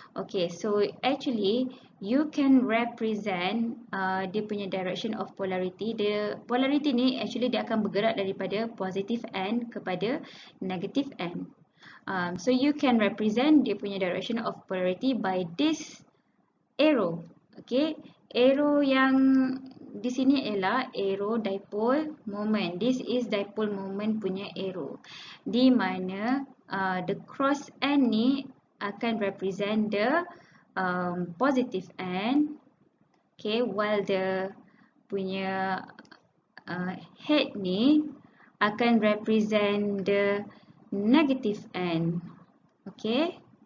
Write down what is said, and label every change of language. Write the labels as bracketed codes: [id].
[en] Okay, so actually you can represent [ms] dia punya [en] direction of polarity. [ms] Polarity ni actually dia akan bergerak daripada positive end kepada negative end. [en] So you can represent [ms] dia punya [en] direction of polarity by this arrow. [ms] Okay, arrow yang di sini ialah arrow dipole moment. [en] This is dipole moment punya arrow. [ms] Di mana [en] the cross end ni akan represent the positive end. Okay, while the punya head ni akan represent the negative end. Okay.